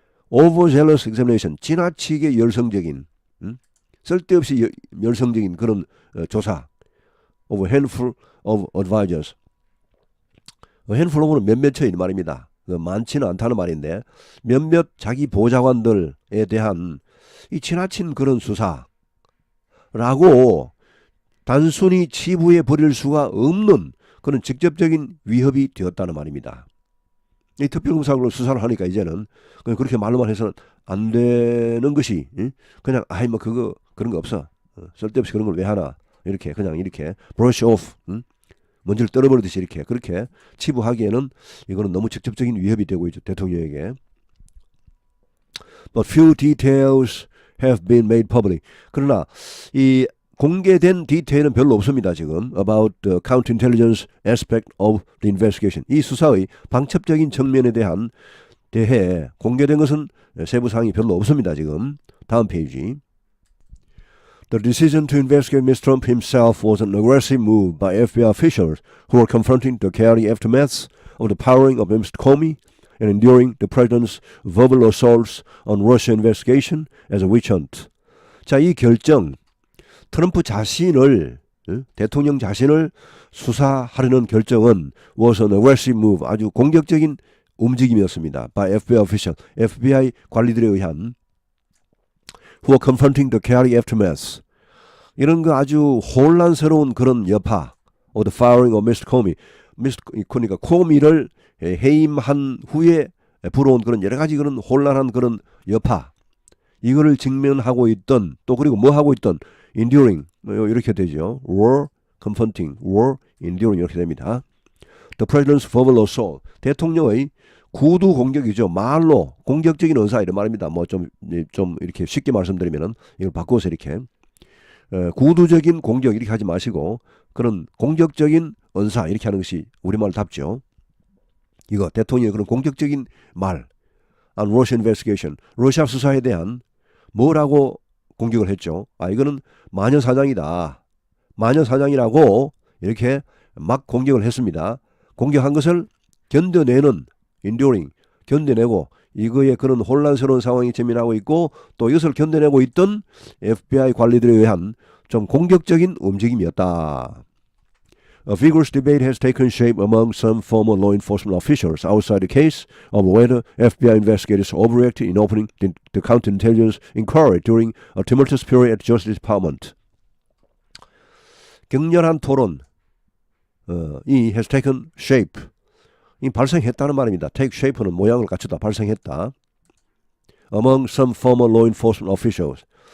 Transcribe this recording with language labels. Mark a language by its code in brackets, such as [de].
[en] overzealous examination, [ko] 지나치게 열성적인, 쓸데없이 열성적인 그런 조사 [en] of a handful of advisors. [ko] handful of는 몇몇의 말입니다. 많지는 않다는 말인데 몇몇 자기 보좌관들에 대한 이 지나친 그런 수사라고 단순히 치부해 버릴 수가 없는 그런 직접적인 위협이 되었다는 말입니다. 이 특별검사로 수사를 하니까 이제는 그렇게 말로만 해서는 안 되는 것이 그냥 뭐 그거 그런 거 없어. 쓸데없이 그런 걸 왜 하나. 이렇게 그냥 이렇게 [en] brush off. [ko] 먼지를 떨어버리듯이 이렇게 그렇게 치부하기에는 이거는 너무 직접적인 위협이 되고 있죠. 대통령에게. [en] But few details have been made public. [ko] 그러나 이 공개된 디테일은 별로 없습니다. [en] 지금 about the counterintelligence aspect of the investigation. [ko] 이 수사의 방첩적인 측면에 대해 공개된 것은 세부사항이 별로 없습니다. 지금 다음 페이지. [en] The decision to investigate Mr. Trump himself was an aggressive move by FBI officials who were confronting the chaotic aftermath of the powering of Mr. Comey and enduring the president's verbal assaults on Russia investigation as a witch hunt. [ko] 자, 이 결정, 트럼프 자신을 대통령 자신을 수사하려는 결정은 [en] was an aggressive move, [ko] 아주 공격적인 움직임이었습니다. [en] by FBI official, [ko] FBI 관리들에 의한 [en] who are confronting the chaotic aftermath. [ko] 이런 거 아주 혼란스러운 그런 여파 [en] of the firing of Mr. Comey. [ko] 그러니까 코미를 해임한 후에 불어온 그런 여러 가지 그런 혼란한 그런 여파. 이거를 직면하고 있던 또 그리고 뭐 하고 있던 enduring 이렇게 되죠. [en] were confronting, were enduring [ko] 이렇게 됩니다. [en] The president's verbal assault. [ko] 대통령의 구두 공격이죠. 말로 공격적인 언사 이런 말입니다. 뭐 좀 이렇게 쉽게 말씀드리면은 이걸 바꿔서 이렇게 구두적인 공격 이렇게 하지 마시고 그런 공격적인 언사 이렇게 하는 것이 우리말답죠. 이거 대통령의 그런 공격적인 말 [en] on Russia investigation. [ko] 러시아 수사에 대한 뭐라고 공격을 했죠. 이거는 마녀사냥이다. 마녀사냥이라고 이렇게 막 공격을 했습니다. 공격한 것을 견뎌내는 enduring, 견뎌내고 이거에 그런 혼란스러운 상황이 재민하고 있고 또 이것을 견뎌내고 있던 FBI 관리들에 의한 좀 공격적인 움직임이었다. [en] A vigorous debate has taken shape among some former law enforcement officials outside the case of whether FBI investigators overreacted in opening the counterintelligence inquiry during a tumultuous period at the Justice Department. [ko] 격렬한 토론 이 [en] has taken shape. [ko] 이 발생했다는 말입니다. [en] take shape [ko] 는 모양을 갖추다 발생했다. [en] Among some former law enforcement officials.